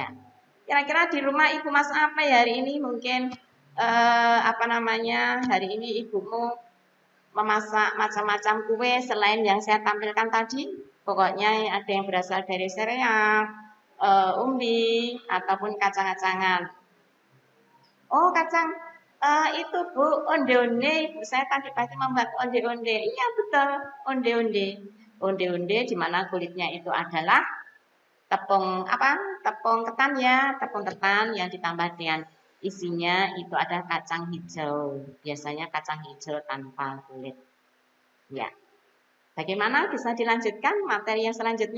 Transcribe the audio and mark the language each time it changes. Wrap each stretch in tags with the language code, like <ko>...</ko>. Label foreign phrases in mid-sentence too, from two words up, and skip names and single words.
<id>Kira-kira di rumah ibu masak apa ya hari ini? Mungkin hari ini ibumu memasak macam-macam kue selain yang saya tampilkan tadi. Pokoknya ada yang berasal dari sereal, umbi, ataupun kacang-kacangan. Oh, kacang itu Bu, onde-onde. Ibu saya tadi pagi membuat onde-onde. Iya betul, onde-onde. Onde-onde di mana kulitnya itu adalah tepung apa? Tepung ketan ya, tepung ketan yang ditambah dengan isinya itu ada kacang hijau. Biasanya kacang hijau tanpa kulit. Ya. Bagaimana bisa dilanjutkan materi yang selanjutnya?</id>